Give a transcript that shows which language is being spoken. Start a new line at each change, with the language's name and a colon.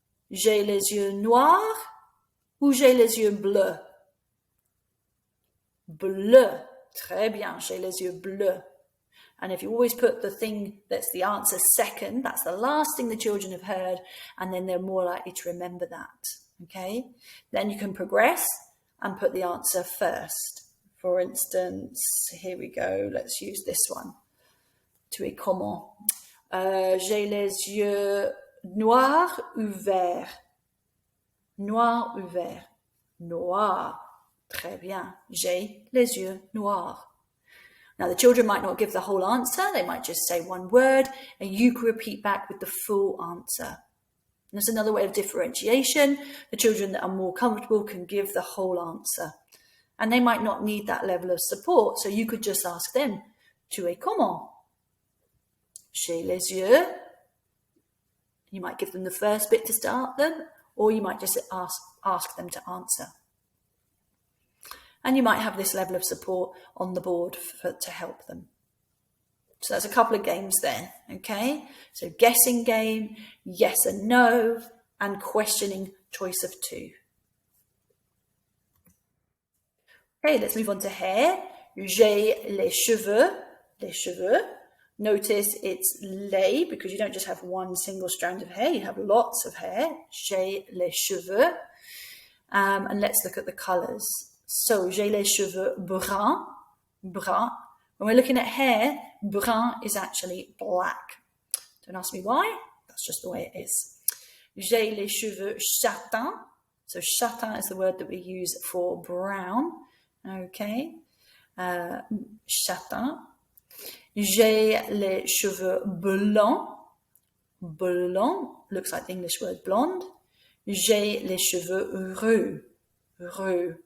French: J'ai les yeux noirs ou j'ai les yeux bleus? Bleu. Très bien. J'ai les yeux bleus.
English: And if you always put the thing that's the answer second, that's the last thing the children have heard, and then they're more likely to remember that, okay? Then you can progress and put the answer first. For instance, here we go, let's use this one.
French: Tu es comment? J'ai les yeux noirs ou verts? Noir ou vert? Noir. Très bien. J'ai les yeux noirs.
English: Now, the children might not give the whole answer. They might just say one word, and you can repeat back with the full answer. And there's another way of differentiation. The children that are more comfortable can give the whole answer. And they might not need that level of support, so you could just ask them,
French: tu es comment? J'ai les yeux.
English: You might give them the first bit to start them, or you might just ask them to answer. And you might have this level of support on the board to help them. So that's a couple of games there, okay? So guessing game, yes and no, and questioning choice of two. Okay, let's move on to hair.
French: J'ai les cheveux, les cheveux.
English: Notice it's les because you don't just have one single strand of hair, you have lots of hair.
French: J'ai les cheveux.
English: And let's look at the colors.
French: So, j'ai les cheveux bruns, brun.
English: When we're looking at hair, brun is actually black. Don't ask me why, that's just the way it is.
French: J'ai les cheveux châtains.
English: So, châtain is the word that we use for brown. Okay. Châtain.
French: J'ai les cheveux blancs.
English: Blanc looks like the English word blonde.
French: J'ai les cheveux roux. Roux.